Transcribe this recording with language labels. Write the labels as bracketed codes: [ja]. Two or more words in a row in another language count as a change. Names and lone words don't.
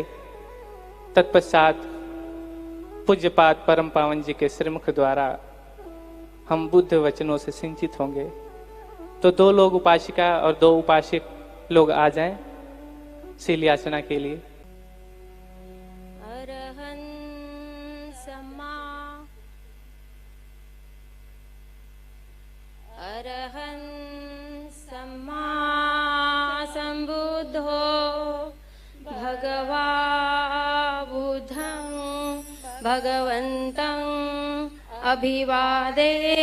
[hi] तत्पश्चात पूज्यपाद परम पावन जी के श्रीमुख द्वारा हम बुद्ध वचनों से सिंचित होंगे। तो 2 लोग उपासिका और 2 उपासक लोग आ जाएं शील याचना के लिए। [pi] अरहंत सम्मा अरहन् सम्मा सम्बुद्धो भगवा बुद्धं भगवन्तं अभिवादे